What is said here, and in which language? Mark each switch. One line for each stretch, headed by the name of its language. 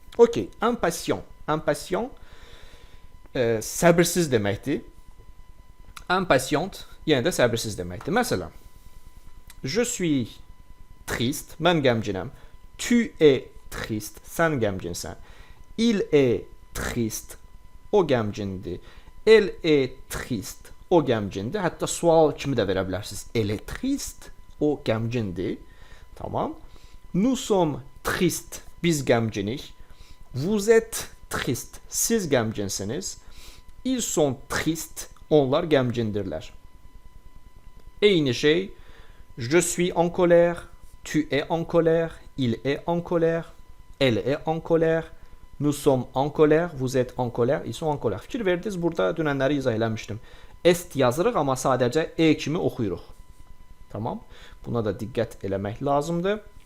Azerbaijani: OK, impatient. Impatient səbirsiz deməkdir. Impatient yenə də səbirsiz deməkdir. Məsələn,
French: je suis triste,
Azerbaijani: mən qəmginəm.
French: Tu es triste,
Azerbaijani: sən qəmginsən.
French: Il est triste,
Azerbaijani: o qəmgindir.
French: Elle est triste,
Azerbaijani: o qəmgindir. Hətta sual kimi də verə bilərsiniz.
French: Elle est triste,
Azerbaijani: o qəmgindir. Tamam.
French: Nous sommes tristes,
Azerbaijani: biz qəmginik.
French: Vous êtes triste,
Azerbaijani: siz qəmginsiniz.
French: Ils sont tristes,
Azerbaijani: onlar qəmgindirlər. Eyni şey,
French: je suis en colère, tu es en colère, il est en colère, elle est en colère, nous sommes en colère, vous êtes en colère, ils sont en colère.
Azerbaijani: Fikir verdiniz, burada dünənləri izah eləmişdim. Est yazırıq, amma sadəcə e kimi oxuyuruq. Tamam. Buna da diqqət eləmək lazımdır.